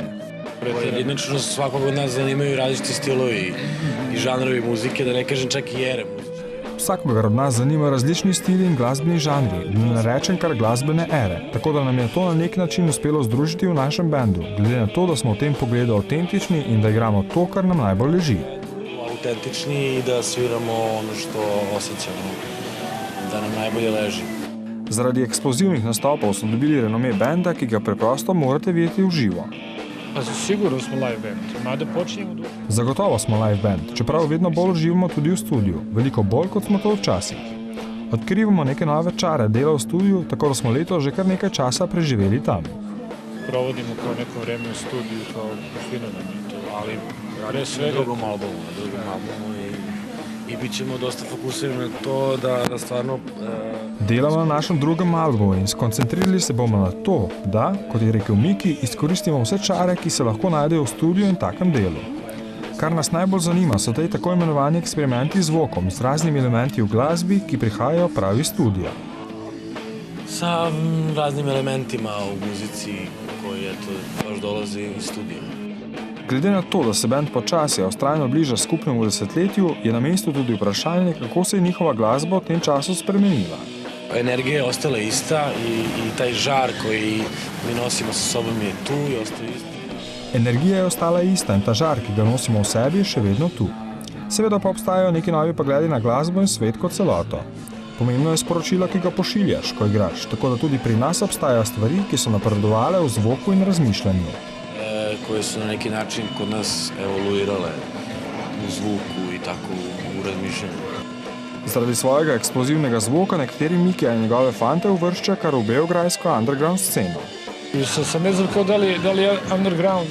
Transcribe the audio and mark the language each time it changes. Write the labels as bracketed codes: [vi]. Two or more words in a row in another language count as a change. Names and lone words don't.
[sr] Jednačno svakog od nas zanimaju različiti stilovi i žanrovi muzike, da ne kažem čak i ere muzike. [sl] Vsakogar od nas zanima različni stili in glasbeni žanri, da ne rečem kar glasbene ere, tako da nam je to na nek način uspelo združiti v našem bendu, glede na to, da smo v tem pogledu avtentični in da igramo to, kar nam najbolj leži. [sr] Autentični i da sviramo ono što osjećamo, da nam najbolje leži. [sl] Zaradi eksplozivnih nastopov so dobili renome benda, ki ga preprosto morate videti v živo. [sr] Pa sigurno smo [en] live band, [sr] mada počinjemo drugo. [sl] Zagotovo smo [en] live band, [sl] čeprav vedno bolj živimo tudi v studiu, veliko bolj kot smo to včasih. Odkrivamo neke nove čare dela v studiu, tako da smo letos že kar nekaj časa preživeli tam. [sr] Provodimo kao neko vreme u studiju, kao fino nam je to, ali pre svega... drugom albumu i bit ćemo dosta fokusirani na to da stvarno... [sl] Delamo na našem drugem albumu in skoncentrirali se bomo na to, da, kot je rekel Miki, izkoristimo vse čare, ki se lahko najdejo v studiu in takem delu. Kar nas najbolj zanima, so tej tako imenovani eksperimenti z zvokom, z raznimi elementi v glasbi, ki prihajajo pravi iz studija. [sr] Sa raznim elementima u muzici koji baš dolazi iz studija. [sl] Glede na to, da se band počasi vztrajno bliža skupnemu desetletju, je na mestu tudi vprašanje, kako se je njihova glasba v tem času spremenila. [sr] Energija je ostala ista i taj žar koji mi nosimo sa sobom je tu i ostaje isti. [sl] Energija je ostala ista in ta žar, ki ga nosimo v sebi, je še vedno tu. Seveda pa obstajajo neki novi pogledi na glasbo in svet kot celoto. Pomembno je sporočilo, ki ga pošiljaš, ko igraš, tako da tudi pri nas obstajajo stvari, ki so napredovale v zvoku in razmišljanju. [sr] Koje su na neki način kod nas evoluirale u zvuku i tako u razmišljanju. [sl] Zaradi svojega eksplozivnega zvoka nekateri Miki in njegove fante uvršča kar v beograjsko underground sceno. [sr] Sam ne znam kao da li je underground.